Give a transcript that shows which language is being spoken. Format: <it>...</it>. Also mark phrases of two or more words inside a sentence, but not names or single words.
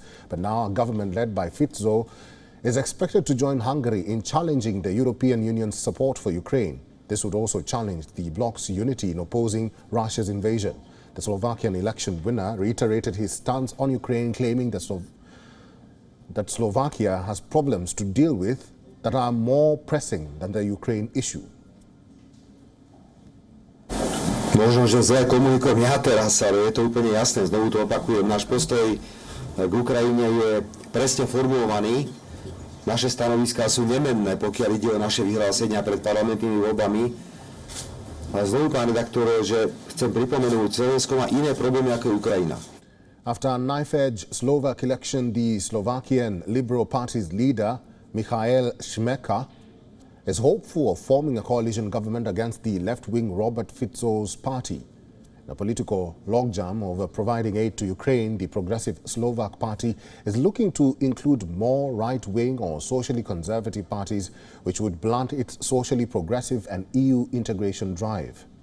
<en>But now a government led by Fico is expected to join Hungary in challenging the European Union's support for Ukraine. This would also challenge the bloc's unity in opposing Russia's invasion. The Slovakian election winner reiterated his stance on Ukraine, claiming that Slovakia has problems to deal with that are more pressing than the Ukraine issue.</en> <sk>Možno, že zle komunikujem ja teraz, ale je to úplne jasné. Znovu to opakujem. Náš postoj k Ukrajine je presne formulovaný. Naše stanoviská sú nemenné, pokiaľ ide o naše vyhlásenia pred parlamentnými voľbami. Ale znovu, pán redaktor, že chcem pripomenúť, Slovensko má iné problémy ako Ukrajina.</sk> <en>After a knife-edge Slovak election, the Slovakian Liberal Party's leader, Michael Šmeka, is hopeful of forming a coalition government against the left-wing Robert Fico's party. In a political logjam over providing aid to Ukraine, the progressive Slovak Party is looking to include more right-wing or socially conservative parties, which would blunt its socially progressive and EU integration drive.</en>